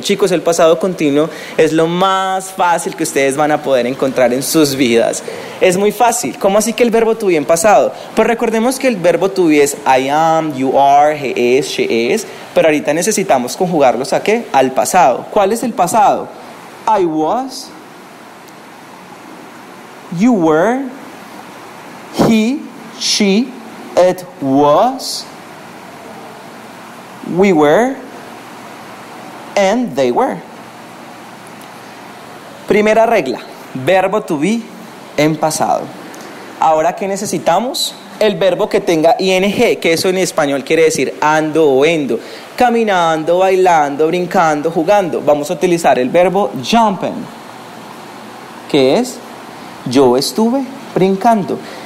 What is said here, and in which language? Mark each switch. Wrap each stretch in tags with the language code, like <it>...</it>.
<es>Chicos, el pasado continuo es lo más fácil que ustedes van a poder encontrar en sus vidas. Es muy fácil. ¿Cómo así que el verbo to be en pasado? Pues recordemos que el verbo to be es</es> <en>I am, you are, he is, she is.</en> <es>Pero ahorita necesitamos conjugarlos ¿a qué? Al pasado. ¿Cuál es el pasado?</es> <en>I was, you were, he, she, it was, we were, and they were.</en> <es>Primera regla, verbo to be en pasado. Ahora, ¿qué necesitamos? El verbo que tenga ing, que eso en español quiere decir ando o endo. Caminando, bailando, brincando, jugando. Vamos a utilizar el verbo jumping, que es yo estuve brincando.</es>